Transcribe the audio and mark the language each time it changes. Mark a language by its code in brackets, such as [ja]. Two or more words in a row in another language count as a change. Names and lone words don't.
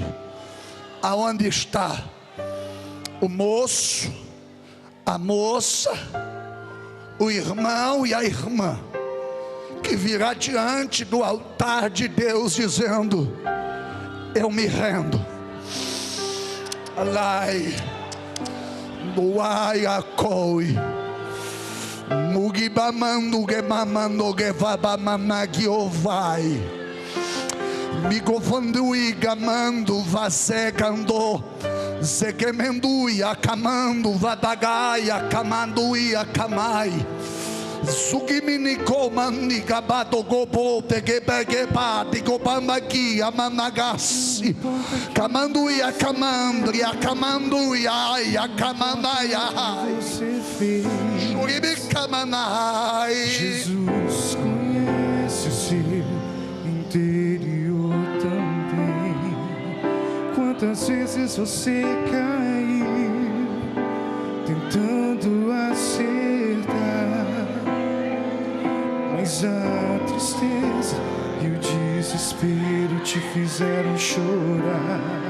[pt] Aonde está o moço, a moça, o irmão e a irmã, que virá diante do altar de Deus dizendo: eu me rendo. Alai, Buai Akoi, Mugibamando Gemamando Gevabamanagiovai, Migofandui Gamando Vasegando, Zegemendui Akamando Vadagai Akamandui Akamai, Sugiminiko Manigabado Gobo Tegebegeba Digobamagi Amanagasi, Kamandui Akamandri Akamandui Ai Akamandai Ai. Jesus conhece o seu interior também. Quantas vezes você caiu tentando acertar, mas a tristeza e o desespero te fizeram chorar.